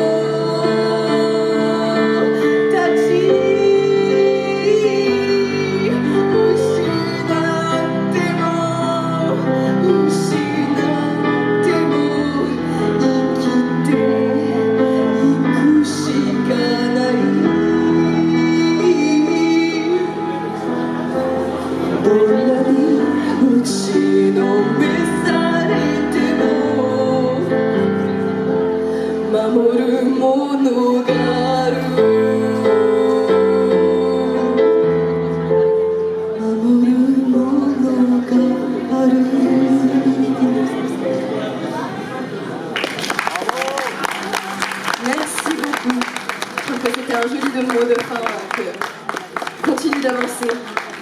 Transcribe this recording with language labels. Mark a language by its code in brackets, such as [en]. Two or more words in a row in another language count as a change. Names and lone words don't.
[ja] たち失っても失っても生きていくしかないどんなに打ちのめされても守るものがある守るものがある [fr] Merci beaucoup. Je trouve que c'était un joli mot de fin. Donc, continue d'avancer.